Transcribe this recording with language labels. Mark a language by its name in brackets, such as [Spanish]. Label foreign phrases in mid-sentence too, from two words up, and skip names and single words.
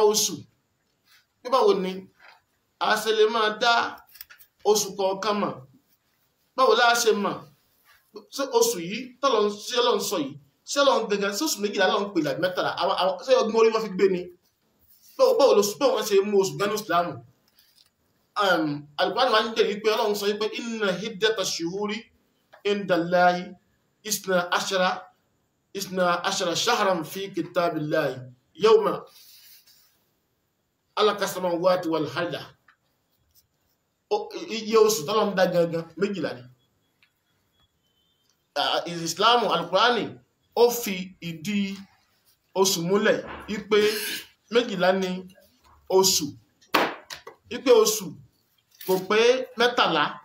[Yoruba] oṣù bí báwo ni a ṣe lè máa dá oṣù kọ̀ọ̀kan mọ̀ báwo la ṣe mọ̀ ṣé oṣù yìí tọ́lọ̀ ṣé Ọlọ́run sọ yìí ṣé Ọlọ́run gẹ́gẹ́ sí oṣù méjìlá Ọlọ́run pè láti mẹ́tàlá ṣé ọgbọ́n orí wọn fi gbé ni báwo wọ́n ṣe mú oṣù gánú ìsìlámù Al-Qur'an wa ń jẹ́ wípé Ọlọ́run sọ wípé [Arabic] إن عدة الشهور عند الله اثنا عشر شهرا في كتاب الله يوم خلق السماوات والأرض [Yoruba] iye oṣù tọ́lọ́run dá gangan méjìlá ni Islam Al-Qur'ani ó fi ìdí oṣù múlẹ̀ wípé méjìlá ni oṣù wípé oṣù kò pé mẹ́tàlá